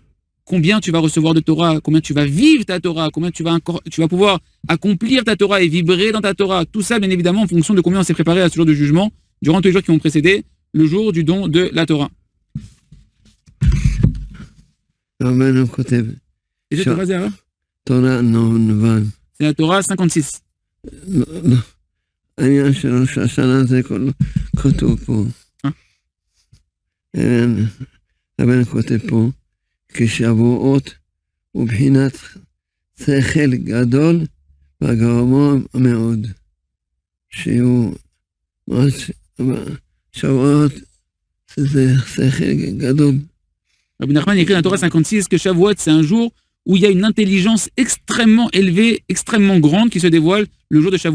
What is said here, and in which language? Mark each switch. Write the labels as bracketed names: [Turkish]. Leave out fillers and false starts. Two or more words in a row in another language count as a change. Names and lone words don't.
[French] Combien tu vas recevoir de Torah, combien tu vas vivre ta Torah, combien tu vas pouvoir accomplir ta Torah et vibrer dans ta Torah. Tout ça, bien évidemment, en fonction de combien on s'est préparé à ce jour de jugement durant tous les jours qui vont précéder le jour du don de la Torah. Et cette Torah, c'est la Torah 56. [Hebrew] העניין של ראש השנה זה כתוב פה. רבנו כותב פה, כשבועות ובחינת שכל גדול וגרוע מאוד, שהוא שבועות זה שכל גדול. [French] Rabbi Nachman écrit dans la Torah 56 que Shavuot, c'est un jour où il y a une intelligence extrêmement élevée, extrêmement grande qui se dévoile le jour de Shavuot.